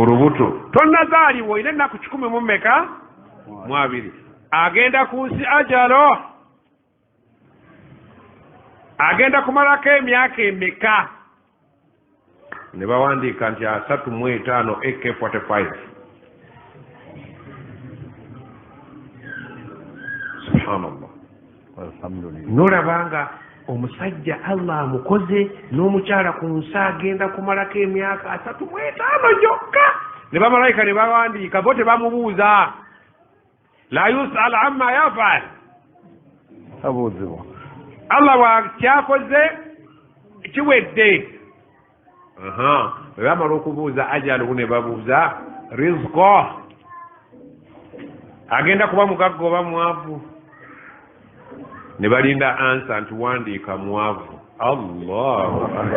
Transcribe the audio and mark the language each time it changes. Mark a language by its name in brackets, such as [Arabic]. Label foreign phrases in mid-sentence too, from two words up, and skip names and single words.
[Ganda] lubuto tonnazaaliwo olina ennaku 12 agenda ku nsi ajalo agenda kumalako emyaka emeka ne bawandiika nti 35 AK45 subhanallah alhamdulillah nolabanga omusajja Allah amukoze n'omukyala ku nsi agenda kumalako emyaka 35 gyokka ne bamalayika ne bawandiika bo tebamubuuza [Arabic] لا يسأل عما يفعل [Ganda] abuuzibwa Allah wakyakoze kiwedde bwe bamala okubuuza ajaluhu ne babuuza rizqo agenda kuba mugagga oba mwavu ne balinda ansa nti wandiika mwavu Allahu